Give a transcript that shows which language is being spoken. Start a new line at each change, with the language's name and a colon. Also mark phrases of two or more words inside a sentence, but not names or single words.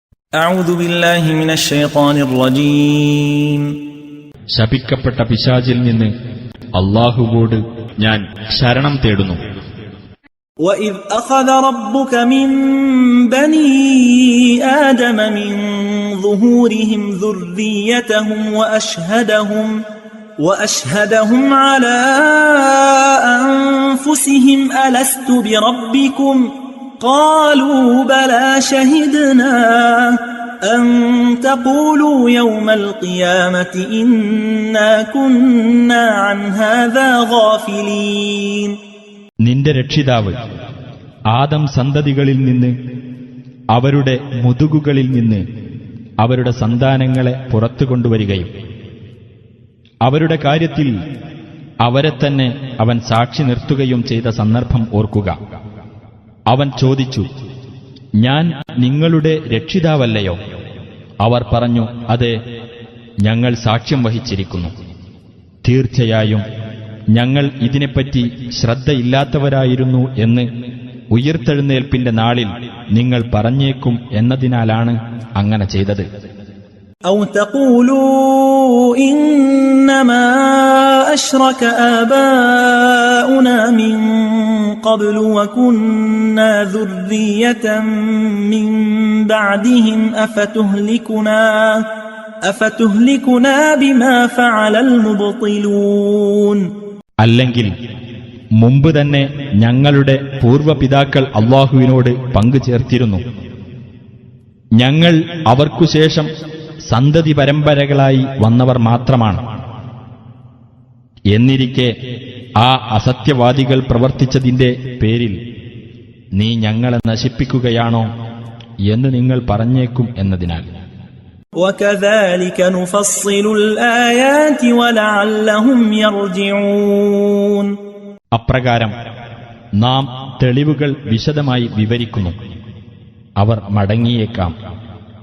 Arabic: أعوذ بالله من الشيطان الرجيم
Malayalam: ശപിക്കപ്പെട്ട പിശാചിൽ നിന്ന് അല്ലാഹുവോട് ഞാൻ ശരണം തേടുന്നു.
Arabic: وإذ أخذ ربك من بني آدم من ظهورهم ذريتهم وأشهدهم على أنفسهم ألست بربكم قالوا بلى شهدنا أن تقولوا يوم القيامة إنا كنا عن هذا غافلين.
Malayalam: നിന്റെ രക്ഷിതാവ് ആദം സന്തതികളിൽ നിന്ന് അവരുടെ മുതുകുകളിൽ നിന്ന് അവരുടെ സന്താനങ്ങളെ പുറത്തു കൊണ്ടുവരികയും അവരുടെ കാര്യത്തിൽ അവരെ തന്നെ അവൻ സാക്ഷി നിർത്തുകയും ചെയ്ത സന്ദർഭം ഓർക്കുക. അവൻ ചോദിച്ചു, ഞാൻ നിങ്ങളുടെ രക്ഷിതാവല്ലയോ? അവർ പറഞ്ഞു, അതെ, ഞങ്ങൾ സാക്ഷ്യം വഹിച്ചിരിക്കുന്നു. തീർച്ചയായും ഞങ്ങൾ ഇതിനെപ്പറ്റി ശ്രദ്ധയില്ലാത്തവരായിരുന്നു എന്ന് ഉയിർത്തെഴുന്നേൽപ്പിന്റെ നാളിൽ നിങ്ങൾ പറഞ്ഞേക്കും എന്നതിനാലാണ് അങ്ങനെ ചെയ്തത്.
Arabic: أو تقولوا إنما أشرك آباؤنا من قبل وكنا ذرية من بعدهم أفتهلكنا بما فعل المبطلون.
Malayalam: അല്ലെങ്കിൽ മുമ്പ് തന്നെ ഞങ്ങളുടെ പൂർവ്വപിതാക്കൾ അല്ലാഹുവിനോട് പങ്കു ചേർത്തിരുന്നു. ഞങ്ങൾ അവർക്കുശേഷം സന്തതി പരമ്പരകളായി വന്നവർ മാത്രമാണ്. എന്നിരിക്കെ ആ അസത്യവാദികൾ പ്രവർത്തിച്ചതിന്റെ പേരിൽ നീ ഞങ്ങളെ നശിപ്പിക്കുകയാണോ എന്ന് നിങ്ങൾ പറഞ്ഞേക്കും എന്നതിനാൽ.
Arabic: وَكَذَلِكَ نُفَصِّلُ الْآيَاتِ وَلَعَلَّهُمْ يَرْجِعُونَ.
Malayalam: അപ്രകാരം നാം തെളിവുകൾ വിശദമായി വിവരിക്കുന്നു, അവർ മടങ്ങിയേക്കാം.